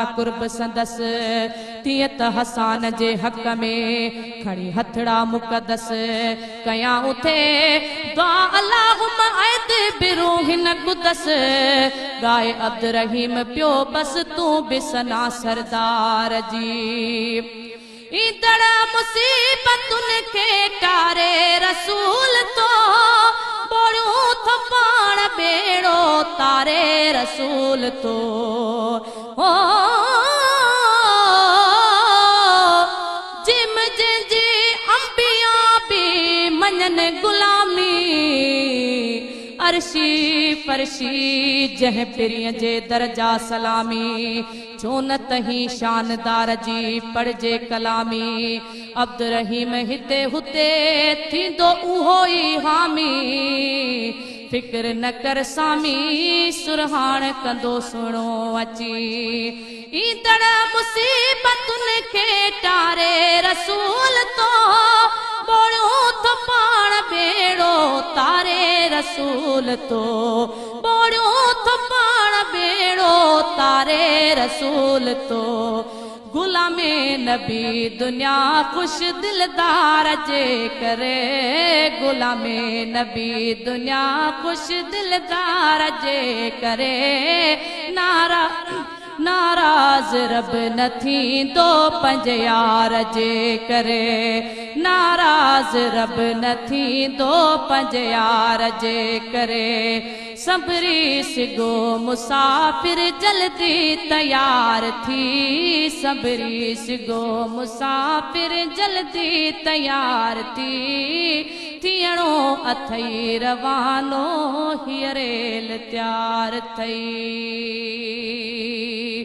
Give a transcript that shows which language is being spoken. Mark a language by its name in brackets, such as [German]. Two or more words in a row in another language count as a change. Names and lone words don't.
[Sindhi] कुर्ब संदस तीअं त हसान जे हक़ में खणी हथड़ा मुक़दस कयां उथे दुआ [Arabic] اللهم أيد بروح القدس [Sindhi] गाए अब्द रहीम पियो बस तूं बि सना सरदार जी ईंदड़ मुसीबतुनि खे टारे रसूल तो ॿोड़ियो थो पाण ॿेड़ो तारे रसूल तो जिम जंहिंजी अंबिया बि मञनि गुलामी अर्शी फर्शी जंहिं पिरीअ जे दर्जा सलामी छो न तहीं शानदार जी पढ़जे कलामी अब्द रहीम हिते हुते थींदो उहो ई हामी फिक्र न कर सामी सुरहान कंदो सुणो अची ईंदड़ मुसीबतुनि खे टारे रसूल तो ॿोड़ियो थो पाण ॿेड़ो तारे रसूल तो ॿोड़ियो थो पाण ॿेड़ो तारे रसूल तो गुलामे नबी दुनिया खुश दिलदार जे करे गुलामे नबी दुनिया खुश दिलदार जे करे नाराज़ रब न थींदो पंहिंजे यार जे करे नाराज़ रब न थींदो पंहिंजे यार जे करे सबरी सिगो मुसाफ़िर जल्दी तैयार थी सबरी सिगो मुसाफ़िर जल्दी तैयार थी थियणो अथई रवानो हीअ रेल तयार थई।